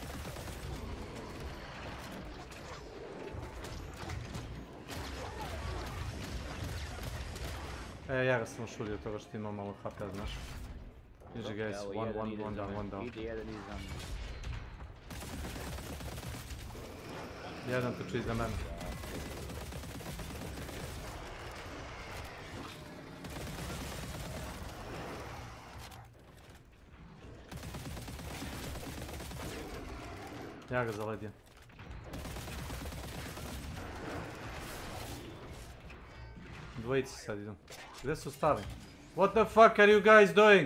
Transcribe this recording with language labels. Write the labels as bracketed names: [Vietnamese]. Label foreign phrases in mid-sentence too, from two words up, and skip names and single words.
[Serbian] Ja ga sam šurio toga što ima malo HP, znaš. [English] Iži guys, one down. [Serbian] Ide jedan iza mene. Jedan trči iza mene. Ja ga zaledio. Dvojici sad idem. Gdje su stali? [English] What the fuck are you guys doing?